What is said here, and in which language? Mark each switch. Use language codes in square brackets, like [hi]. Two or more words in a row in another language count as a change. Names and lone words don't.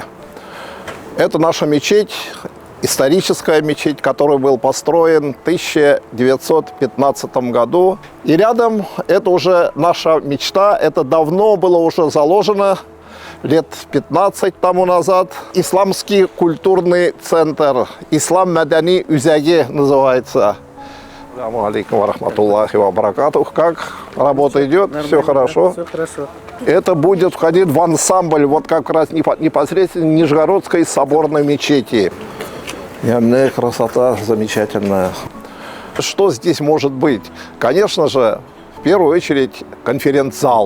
[ru] Это наша мечеть, историческая мечеть, который был построен в 1915 году. И рядом это уже наша мечта, это давно было уже заложено, лет 15 тому назад. Исламский культурный центр, Ислам Мадани Үзяги называется. [ar] السلام عليكم ورحمة الله وبركاته. [ru] Как работа идет? Все хорошо? Все хорошо. Это будет входить в ансамбль, вот как раз непосредственно Нижегородской соборной мечети. Явная красота замечательная. Что здесь может быть? Конечно же, в первую очередь конференц-зал.